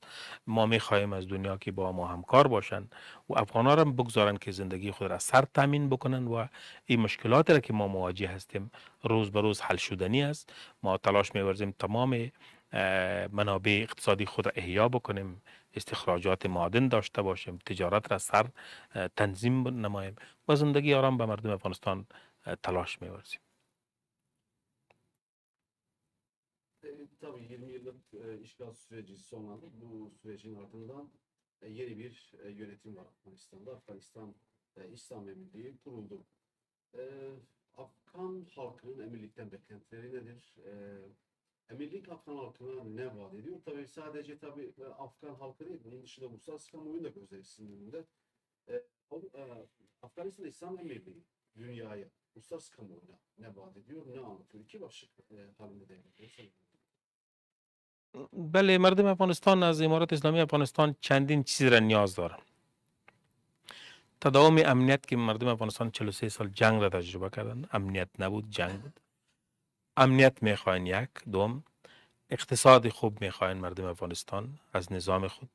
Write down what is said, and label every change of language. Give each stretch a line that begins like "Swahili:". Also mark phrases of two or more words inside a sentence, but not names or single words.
Persian: ما می‌خواهیم از دنیا که با ما همکار باشند و افغان‌ها را بگذارن که زندگی خود را از سر تامین بکنن و این مشکلاتی را که ما مواجه هستیم روز به روز حل شدنی است. ما تلاش می‌ورزیم تمام منابع اقتصادی خود را احیا بکنیم، استخراجات معادن داشته باشیم، تجارت را سر تنظیم نماییم و زندگی آرام به مردم افغانستان تلاش می‌ورزیم.
Turkish: Tabii 20 yıllık işgal süreci sonlandı. Bu sürecin ardından yeni bir yönetim var Afganistan'da. Afganistan İslam Emirliği kuruldu. E, Afgan halkının emirlikten beklentileri nedir? Emirlik Afgan halkına ne vaat ediyor? Tabii sadece Afgan halkı değil, bunun dışında uluslararası kamuoyunun da gözleri sizin önünde. Afganistan İslam Emirliği dünyaya, uluslararası kamuoyuna ne vaat ediyor, ne anlatıyor? İki başlık halinde değerlendiriyor.
Persian: بله، مردم افغانستان از امارت اسلامی افغانستان چندین چیز را نیاز دارند. تداوم امنیت که مردم افغانستان 43 سال جنگ را تجربه کردند، امنیت نبود، جنگ بود. امنیت میخواین یک. دوم، اقتصاد خوب میخواین مردم افغانستان از نظام خود.